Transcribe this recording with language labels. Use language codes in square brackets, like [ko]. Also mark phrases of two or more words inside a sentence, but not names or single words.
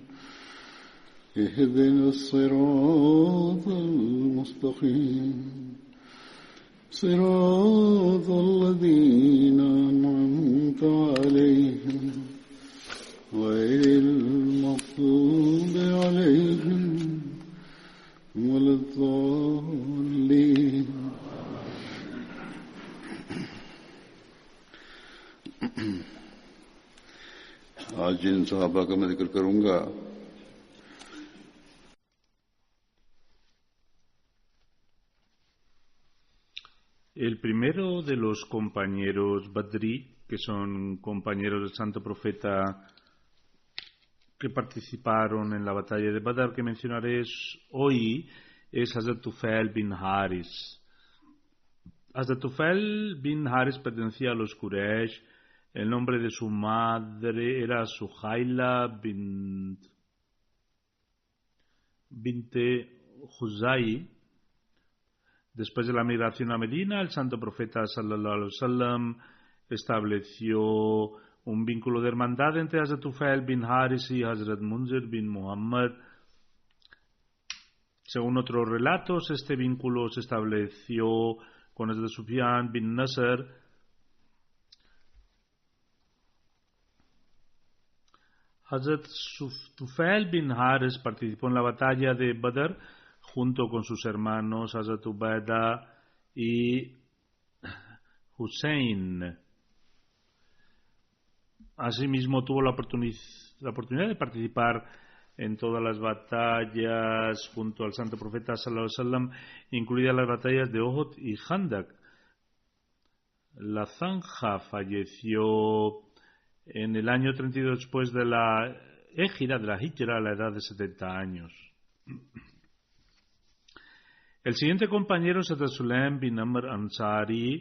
[ar] اهدنا الصراط المستقيم صراط الذين أنعمت عليهم غير المغضوب عليهم ولا الضالين. [ur] آج جن صحابہ کا میں ذکر کروں گا [es] el primero de los compañeros Badri, que son compañeros del santo profeta que participaron en la batalla de Badr, que mencionaré hoy, es Hazrat Tufail bin Haris. Hazrat Tufail bin Haris pertenecía a los Quraysh. El nombre de su madre era Suhaila binte Huzai. Después de la migración a Medina, el santo profeta [ar] صلى الله عليه وسلم [es] estableció un vínculo de hermandad entre Hazrat Tufail bin Haris y Hazrat Munzir bin Muhammad. Según otros relatos, este vínculo se estableció con Hazrat Sufyan bin Nasr. Hazrat Tufail bin Haris participó en la batalla de Badr junto con sus hermanos Hazrat Ubaida y Hussein. Asimismo tuvo la oportunidad de participar en todas las batallas junto al santo profeta [ar] صلى الله عليه وسلم, [es] incluidas las batallas de Uhud y Khandak. La Zanja falleció en el año 32 después de la Hijra a la edad de 70 años. El siguiente compañero es Hazrat Sulaim bin Amr Ansari.